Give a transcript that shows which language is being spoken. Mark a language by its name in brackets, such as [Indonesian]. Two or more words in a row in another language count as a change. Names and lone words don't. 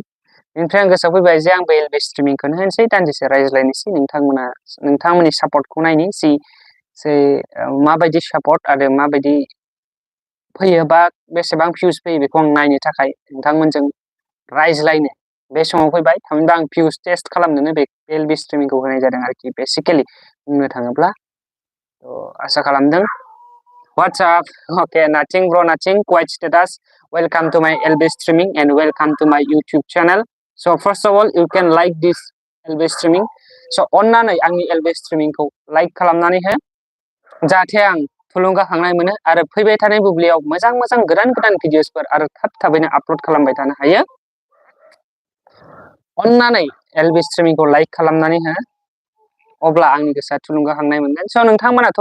[Bodo] बेनिफ्राय आं गोसोआव फैबाय जे आंबो [English] LB streaming [Bodo] होनोसै दान्दिसे रायज्लायनोसै नोंथांमोननि सापर्टखौ नायनि जे माबायदि सापर्ट आरो माबायदि फैयो बा बेसेबां भिउस फैयो बेखौ आं नायनो थाखाय नोंथांमोनजों रायज्लायनो बे समाव फैबाय थामहिनबा आं [English] views test [Bodo] खालामनोनो बे एलबी स्ट्रीमिंखौ होनाय जादों आरोखि बेसिकेलि बुंनो थाङोब्ला आसा खालामदों [English] What's up? Okay, nothing bro, nothing. Quite status. Welcome to my LB streaming and welcome to my YouTube channel. So first of all, you can like this LB streaming. [Bodo] So अन्नानै आंनि [English] LB streaming [Bodo] खौ like खालामनानै हो जाहाथे आं थुलुंगाखांनाय मोनो आरो फैबाय थानाय बुब्लियाव मोजां गोदान भिडिअसफोर आरो थाबैनो आपल'ड खालामबाय थानो हायो अन्नानै [English] LB streaming [Bodo] खौ like खालामनानै हो अब्ला आंनि गोसोआ थुलुंगाखांनाय मोनगोन स' नोंथांमोनाथ'